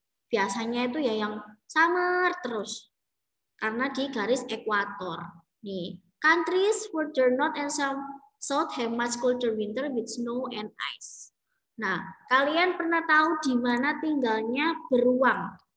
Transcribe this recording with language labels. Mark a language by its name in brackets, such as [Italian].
[Indonesian] Biasanya itu ya yang summer terus. Karena di garis ekuator. [English] Nih, countries further north and south have much colder winter with snow and ice. [Indonesian] Nah, kalian pernah tahu di mana tinggalnya beruang?